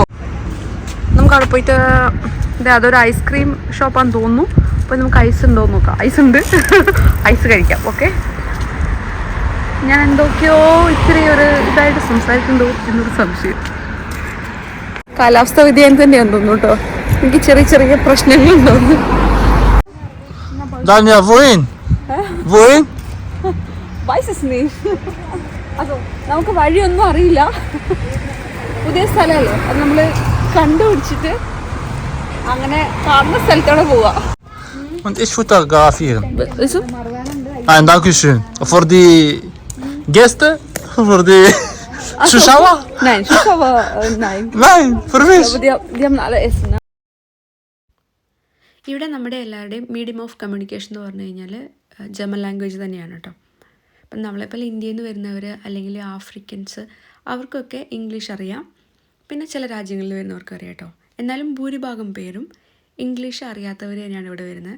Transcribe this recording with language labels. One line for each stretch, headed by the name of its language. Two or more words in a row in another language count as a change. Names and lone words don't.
Malayalam: നമുക്ക് അവിടെ പോയിട്ട് അതൊരു
English: ice cream shop-ആന്ന്
Malayalam: തോന്നുന്നു. അപ്പോൾ നമുക്ക് ഐസ് ഉണ്ടോ എന്ന് നോക്കാം. ഐസ് ഉണ്ട്, ഐസ് കഴിക്കാം. ഓക്കെ, ഞാൻ എന്തൊക്കെയോ ഇത്തിരി ഒരു ഇതായിട്ട് സംസാരിക്കുന്നുണ്ടോ എന്നൊരു സംശയം. കാലാവസ്ഥ വ്യതിയാനം തന്നെയാന്ന് തോന്നുന്നു കേട്ടോ. എനിക്ക് ചെറിയ ചെറിയ പ്രശ്നങ്ങളുണ്ടോന്ന്.
German: Dania, wohin? Wohin? Weiß es nicht. Also,
Malayalam: നമുക്ക് വഴിയൊന്നും അറിയില്ല. പുതിയ സ്ഥലമല്ലേ, അത് നമ്മൾ കണ്ടുപിടിച്ചിട്ട് അങ്ങനെ കാണുന്ന സ്ഥലത്തോടെ പോവാ.
German: Und ich fotografieren. Wieso? Ein Dankeschön. Für die Gäste? Für die Zuschauer? Nein, Zuschauer, nein. Nein, für mich. Aber die haben alle Essen.
Malayalam: ഇവിടെ നമ്മുടെ എല്ലാവരുടെയും
English: medium of communication
Malayalam: എന്ന് പറഞ്ഞു കഴിഞ്ഞാൽ
English: German language
Malayalam: തന്നെയാണ് കേട്ടോ. അപ്പം നമ്മളെപ്പോലെ ഇന്ത്യയിൽ നിന്ന് വരുന്നവർ അല്ലെങ്കിൽ ആഫ്രിക്കൻസ് അവർക്കൊക്കെ ഇംഗ്ലീഷ് അറിയാം. പിന്നെ ചില രാജ്യങ്ങളിൽ വരുന്നവർക്ക് അറിയാം കേട്ടോ. എന്നാലും ഭൂരിഭാഗം പേരും ഇംഗ്ലീഷ് അറിയാത്തവർ തന്നെയാണ് ഇവിടെ വരുന്നത്.